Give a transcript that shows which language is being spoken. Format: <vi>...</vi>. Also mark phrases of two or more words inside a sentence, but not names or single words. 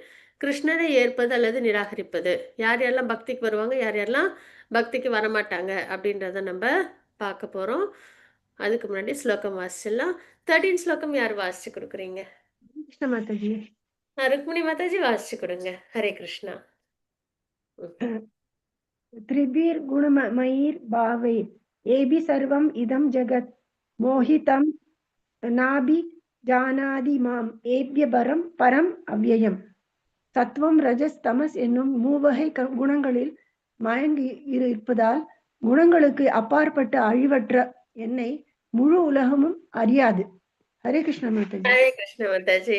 <ta>கிருஷ்ணரை ஏற்பது அல்லது நிராகரிப்பது. யார் யாரெல்லாம் பக்திக்கு வருவாங்க, யார் யாரெல்லாம் பக்திக்கு வரமாட்டாங்க அப்படின்றத நம்ம பார்க்க போகிறோம். அதுக்கு முன்னாடி ஸ்லோகம் வாசிச்சிடலாம். 13 ஸ்லோகம் யார் வாசிச்சு கொடுக்குறீங்க? கிருஷ்ண மாதாஜி. ருக்மிணி மாதாஜி வாசிச்சு கொடுங்க. ஹரே கிருஷ்ணா.</ta> <sa>त्रिभिर् गुणमयीर् भावैर् एभि सर्वम् इदं जगत् मोहितं नाभि जानाति माम् एभ्यः परम् अव्ययम्.</sa> <ta>சத்வம் ரஜஸ் தமஸ் என்னும் மூவகை குணங்களில் மயங்கி இருப்பதால் குணங்களுக்கு அப்பாற்பட்ட அழிவற்ற என்னை முழு உலகமும் அறியாது. ஹரே கிருஷ்ண மாதாஜி. ஹரே கிருஷ்ண மாதாஜி.</ta>